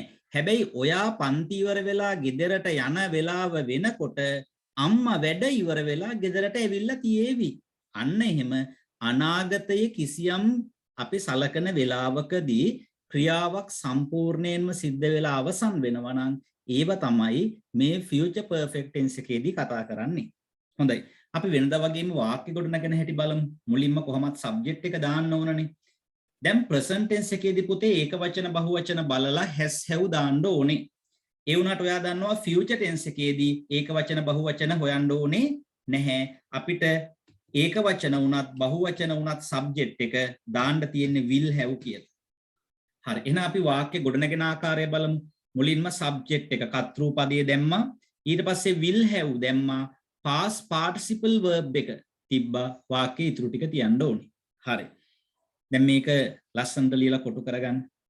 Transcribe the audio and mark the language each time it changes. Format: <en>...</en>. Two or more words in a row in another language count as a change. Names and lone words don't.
<si>හැබැයි ඔයා පන්ති ඉවර වෙලා ගෙදරට යන වෙලාව වෙනකොට අම්මා වැඩ ඉවර වෙලා ගෙදරට ඇවිල්ලා තියේවි. අන්න එහෙම අනාගතයේ කිසියම් අපි සලකන වෙලාවකදී ක්‍රියාවක් සම්පූර්ණයෙන්ම සිද්ධ වෙලා අවසන් වෙනවා නම් ඒව තමයි මේ</si> <en>future perfect tense</en> <si>එකේදී කතා කරන්නේ. හොඳයි. අපි වෙනදා වගේම වාක්‍ය ගොඩනගෙන හැටි බලමු. මුලින්ම කොහොමත් subject එක දාන්න ඕනනේ. දැන්</si> <en>present tense</en> <si>එකේදී පුතේ ඒක වචන බහුවචන බලලා</si> <en>has have</en> <si>දාන්න ඕනේ. ඒ වුණාට ඔයා දන්නවා</si> <en>future tense</en> <si>එකේදී ඒක වචන බහුවචන හොයන්න ඕනේ නැහැ. අපිට ඒක වචන වුණත් බහුවචන වුණත් subject එක දාන්න තියෙන්නේ</si> <en>will have</en> <si>කියලා. හරි. එහෙනම් අපි වාක්‍ය ගොඩනගෙන ආකාරය බලමු. මුලින්ම subject එක කර්තෘ පදයේ දැම්මා. ඊට පස්සේ</si> <en>will have</en> <si>දැම්මා.</si> <en>past participle verb</en> <si>එක තිබ්බා. වාක්‍ය ඉතුරු ටික තියන්න ඕනේ. හරි. දැන් මේක ලස්සනට ලියලා කොටු කරගන්න.</si>